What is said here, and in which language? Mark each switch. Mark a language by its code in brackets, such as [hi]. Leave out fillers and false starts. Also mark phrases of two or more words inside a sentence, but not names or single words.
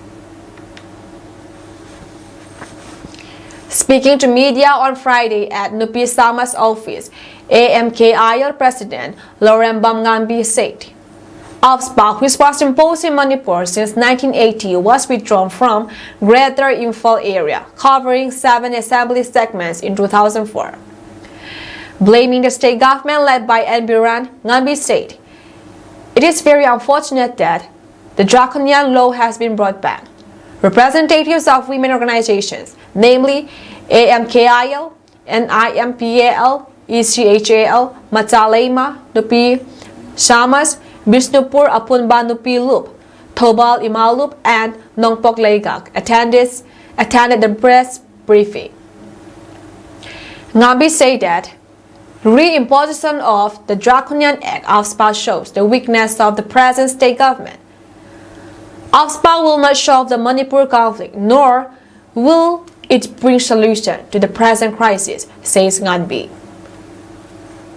[en] Speaking to media on Friday at Nupi Sama's office, AMKIL President Lauren Bamngambi said, AFSPA, which was imposed in Manipur since 1980, was withdrawn from Greater Imphal area, covering 7 assembly segments in 2004. Blaming the state government led by N. Biran, Ngambi said, "It is very unfortunate that the draconian law has been brought back. Representatives of women organizations, namely AMKIL, NIMPAL, ECHAL, Matalema, Nupi Shamas, Bishnupur Apunba Nupi Loop, Tobal Imalup, and Nongpok Legak attended the press briefing. Ngambi said that reimposition of the Draconian Act AFSPA shows the weakness of the present state government. AFSPA will not solve the Manipur conflict, nor will it bring solution to the present crisis, says Ngambi.